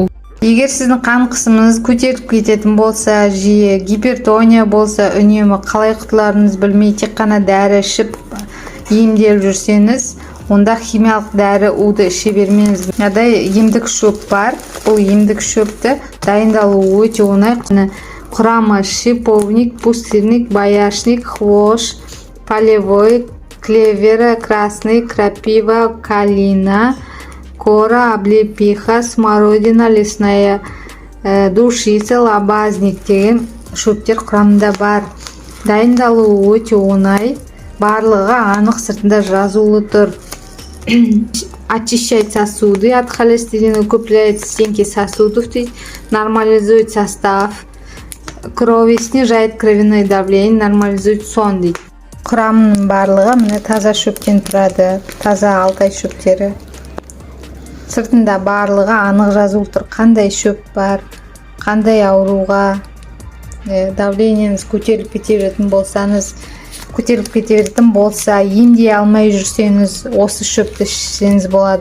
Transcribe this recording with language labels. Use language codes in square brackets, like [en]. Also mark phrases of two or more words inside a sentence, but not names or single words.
[kk] Егер сіздің қан қысымыңыз көтеріп кететін болса, жиі гипертония болса, үнемі қалай құтыларыңыз білмей тек қана дәрі ішіп емделіп жүрсеңіз, онда химиялық дәрі уды іше бермеңіз. Мынадай емдік шөп бар. Бұл емдік шөпті дайындалуы өте оңай. [ru] Құрамы: шиповник, пустырник, боярышник, хвощ, полевой, клевера, красный, крапива, калина, кора, облепиха, смородина, лесная, душица, лобазник [kk] деген шөптер құрамында бар. Дайындалуы өте оңай. Барлығы анық сыртында жазулы тұр. [ru] Очищать сосуды от холестерина, укрепляет стенки сосудов, нормализует состав крови, снижает кровяное давление, нормализует сон дейді. [kk] Құрамының барлығы міне таза шөптен тұрады. Таза алтай шөптері. Сыртында барлығы анық жазулы тұр. Қандай шөп бар, қандай ауруға, давлениеңіз көтеріліп кететін болса, емдей алмай жүрсеңіз, осы шөпті ішсеңіз болады.